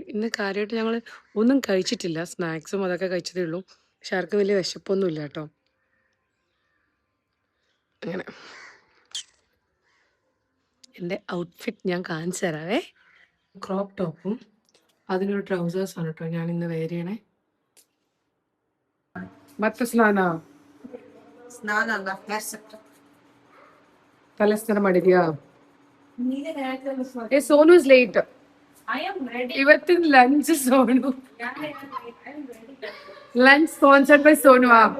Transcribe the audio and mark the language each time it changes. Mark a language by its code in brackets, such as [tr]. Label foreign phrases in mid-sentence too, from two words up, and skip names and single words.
[ml] ഇന്ന് കാര്യമായിട്ട് ഞങ്ങൾ ഒന്നും കഴിച്ചിട്ടില്ല, സ്നാക്സും അതൊക്കെ കഴിച്ചതേ ഉള്ളൂ. പക്ഷെ ആർക്കും വലിയ വിശപ്പൊന്നും ഇല്ല കേട്ടോ. അങ്ങനെ എൻ്റെ ഔട്ട്ഫിറ്റ് ഞാൻ കാണിച്ചു തരാവേ. [en] crop top [ml] അതിനൊരു ട്രൗസേഴ്സാണ് കേട്ടോ ഞാൻ ഇന്ന് വെയർ ചെയ്യണേ. [kn] ಮತ್ತೆ ಸ್ನಾನ ಅಲ್ಲ ತಲೆ ಸ್ನಾನ ಮಾಡಿದ್ಯಾ? ಏ ಸೋನು [en] is late. [kn] ಇವತ್ತಿನ ಲಂಚ್ ಸೋನು, [en] lunch sponsored by [kn] ಸೋನು.